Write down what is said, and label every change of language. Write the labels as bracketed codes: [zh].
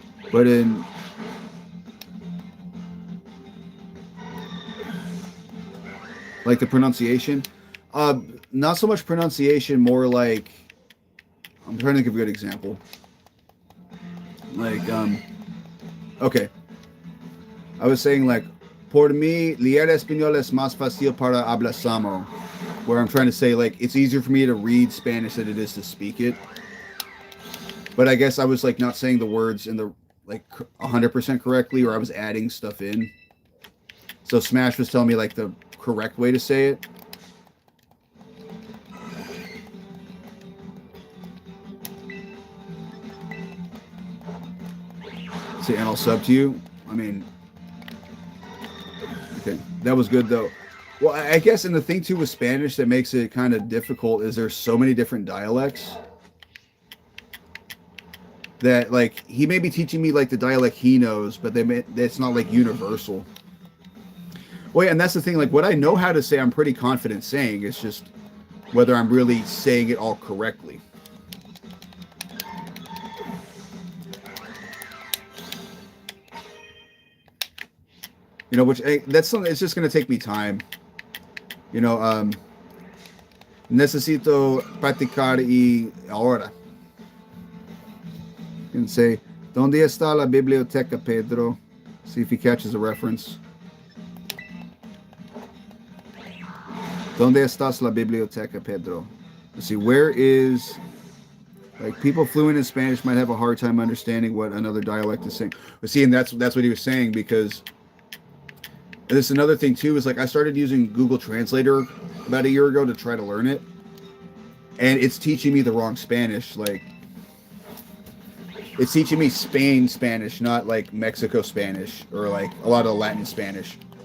[en] But in the pronunciation, not so much pronunciation, more I'm trying to think of a good example. Okay. [es] I was saying like, por mí, leer español es más fácil para hablar. [en] Where I'm trying to say like, it's easier for me to read Spanish than it is to speak it. But I guess I was like not saying the words in the like 100% correctly, or I was adding stuff in. So Smash was telling me like the correct way to say it. See, and I'll sub to you. I mean, okay, that was good though. Well, I guess, and the thing too with Spanish that makes it kind of difficult is there's so many different dialects that like he may be teaching me like the dialect he knows, but it's not like universal. Well, yeah, and that's the thing. Like what I know how to say, I'm pretty confident saying. It's just whether I'm really saying it all correctly. You know, which that's something. It's just going to take me time. [es] You know, necesito practicar y ahora. [en] You can say, ¿Dónde está la biblioteca, Pedro? See if he catches a reference. [es] ¿Dónde estás la biblioteca, Pedro? [en] Let's see, where is... Like, people fluent in Spanish might have a hard time understanding what another dialect is saying. But see, and that's what he was saying, because... And this is another thing, too, is like I started using Google Translator about a year ago to try to learn it. And it's teaching me the wrong Spanish. Like, it's teaching me Spain Spanish, not like Mexico Spanish or like a lot of Latin Spanish.